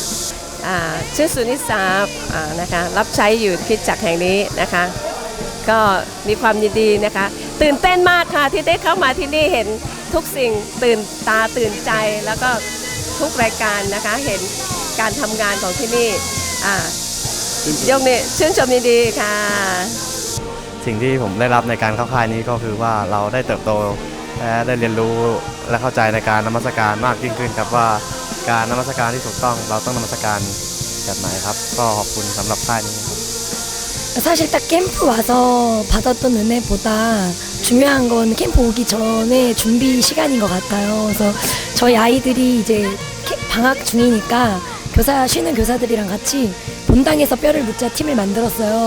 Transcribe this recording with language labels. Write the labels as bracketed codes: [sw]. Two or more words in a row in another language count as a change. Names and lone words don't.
[th] ชื่อสุนิสานะคะรับใช้อยู่คริสตจักรแห่งนี้นะคะก็มีความยินดีนะคะตื่นเต้นมากค่ะที่ได้เข้ามาที่นี่เห็นทุกสิ่งตื่นตาตื่นใจแล้วก็ทุกรายการนะคะเห็นการทำงานของที่นี่ยกนี้ชื่นชมยินดีค่ะ สิ่งที่ผมได้รับในการเข้าค่ายนี้ก็คือว่าเราได้เติบโตและได้เรียนรู้และเข้าใจในการนมัสการมากยิ่งขึ้นครับว่าการนมัสการที่ถูกต้องเราต้องนมัสการแบบไหนครับก็ขอบคุณสำหรับค่ายนี้ครับ [ko] 사실 딱 캠프 와서 받았던 은혜보다 중요한 건 캠프 오기 전에 준비 시간인 것 같아요. 그래서 저희 아이들이 이제 방학 중이니까 쉬는 교사들이랑 같이 본당에서 뼈를 묻자 팀을 만들었어요.